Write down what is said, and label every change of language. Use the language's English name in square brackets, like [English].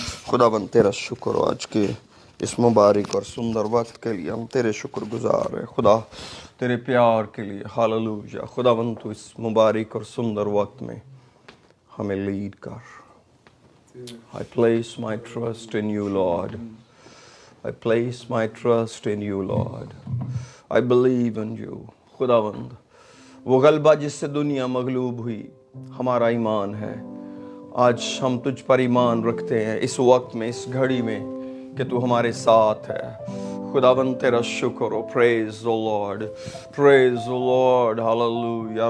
[Hindi] खुदावन तेरा शुक्र हो आज के इस मुबारक और सुंदर वक्त के लिए। हम तेरे शुक्रगुजार हैं खुदा, तेरे प्यार के लिए। हालेलुया। खुदावन तू इस मुबारक और सुंदर वक्त में हमें लीड कर। [English] I place my trust in you, Lord. I place my trust in you, Lord. I believe in you. [Hindi] खुदावंद वो गलबा जिससे दुनिया मगलूब हुई हमारा ईमान है। आज हम तुझ पर ईमान रखते हैं इस वक्त में, इस घड़ी में कि तू हमारे साथ है। खुदावन तेरा शुक्र हो। [English] Praise the Lord. Praise the Lord. Hallelujah.